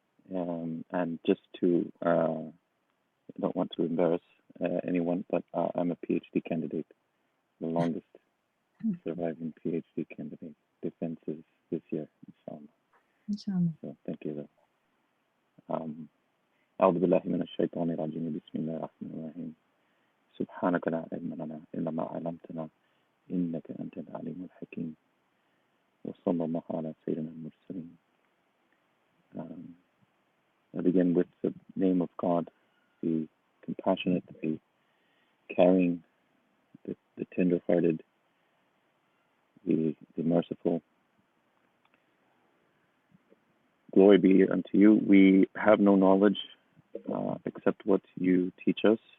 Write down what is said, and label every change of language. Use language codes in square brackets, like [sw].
[en] And just to, I don't want to embarrass anyone, but I'm a PhD candidate, the longest surviving PhD candidate. Defense is this year, inshallah. Inshallah. So thank you, though. [ar] أعوذ بالله من الشيطان الرجيم بسم الله الرحمن الرحيم سبحانك لا علم لنا إلا ما علمتنا إنك أنت العليم الحكيم وصلى الله على سيدنا المرسلين. [en] I begin with the name of God, the compassionate, the caring, the tender-hearted, the merciful. Glory be unto you. We have no knowledge except what you teach us.